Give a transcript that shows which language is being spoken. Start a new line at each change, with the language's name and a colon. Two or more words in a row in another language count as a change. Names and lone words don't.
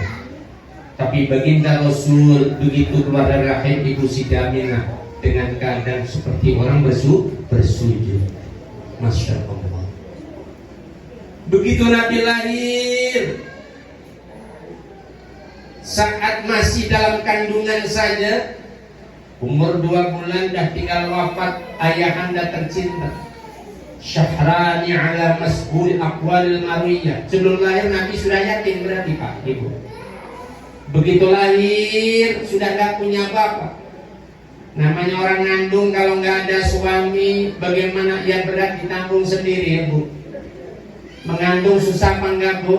Indonesian: Tapi baginda Rasul begitu keluar dari rahim Ibu Siti Aminah dengan keadaan seperti orang bersujud.
Arabic: ما شاء الله.
Indonesian: Begitu Nabi lahir, saat masih dalam kandungan saja, umur 2 bulan dah tinggal wafat ayahanda tercinta Syahrani
Arabic: على مسبول أقوال مروية.
Indonesian: Sebelum lahir Nabi sudah yatim berarti Pak Ibu. Begitu lahir sudah gak punya bapak. Namanya orang ngandung kalau nggak ada suami, bagaimana ya berat ditanggung sendiri ya Bu. Mengandung susah apa enggak Bu?